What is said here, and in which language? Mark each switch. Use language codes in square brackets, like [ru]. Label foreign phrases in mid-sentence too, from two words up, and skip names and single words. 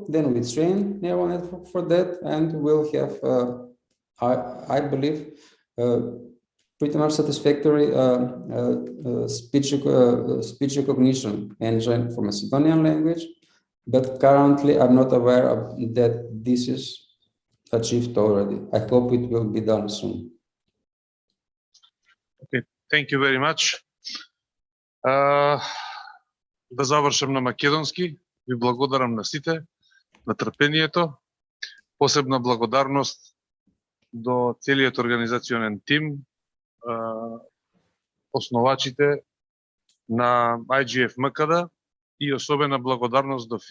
[en] Then we train neural network for that, and we'll have I believe pretty much satisfactory speech recognition engine for Macedonian language, but currently I'm not aware of that this is achieved already. I hope it will be done soon. Okay, thank you very much. [mk] Да завршам на македонски. Ви благодарам на сите, на трпението. Посебна благодарност до целиот организационен тим, основачите на IGF MKD и особена благодарност до